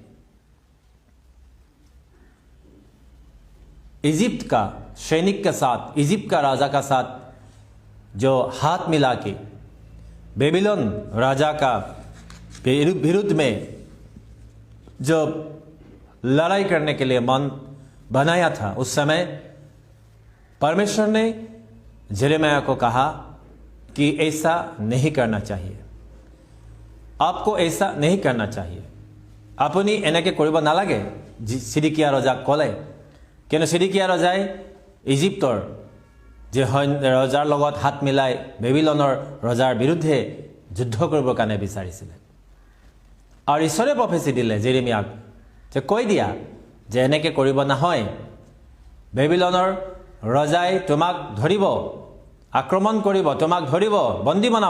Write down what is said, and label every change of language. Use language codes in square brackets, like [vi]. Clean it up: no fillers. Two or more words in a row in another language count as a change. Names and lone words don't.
[hi] इजिप्ट का सैनिक के साथ, इजिप्ट का राजा का साथ जो हाथ मिला के बेबीलोन राजा का विरुद्ध में जो लड़ाई करने के लिए मन बनाया था, उस समय परमेश्वर ने जेरेमिया को कहा कि ऐसा नहीं करना चाहिए, आपको ऐसा नहीं करना चाहिए। [as] আপুনি এনেকে কৰিব নালাগে। সিদিকিয়া ৰজাক ক'লে, কিয়নো সিদিকিয়া ৰজাই ইজিপ্তৰ যে ৰজাৰ লগত হাত মিলাই বেবিলনৰ ৰজাৰ বিৰুদ্ধে যুদ্ধ কৰিবৰ কাৰণে বিচাৰিছিলে। আৰু ঈশ্বৰে প্ৰফেচি দিলে জেৰেমিয়াক যে কৈ দিয়া যে এনেকে কৰিব নহয়, বেবিলনৰ ৰজাই তোমাক ধৰিব, আক্ৰমণ কৰিব, তোমাক ধৰিব, বন্দী বনাব।